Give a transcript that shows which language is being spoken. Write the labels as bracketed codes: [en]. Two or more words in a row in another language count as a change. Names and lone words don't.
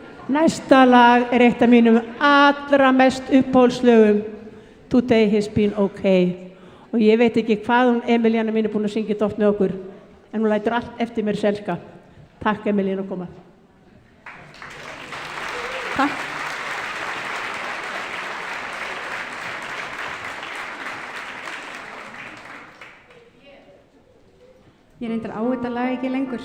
[is] Næsta lag er eitt af mínum allra mest upphólslögum, [en] Today has been okay. [is] Og ég veit ekki hvað hún Emilíana mín er búin að syngja þetta oft með okkur, en hún lætur allt eftir mér selska. Takk Emilíana að koma. Takk. Ég reyndar á þetta lag ekki lengur.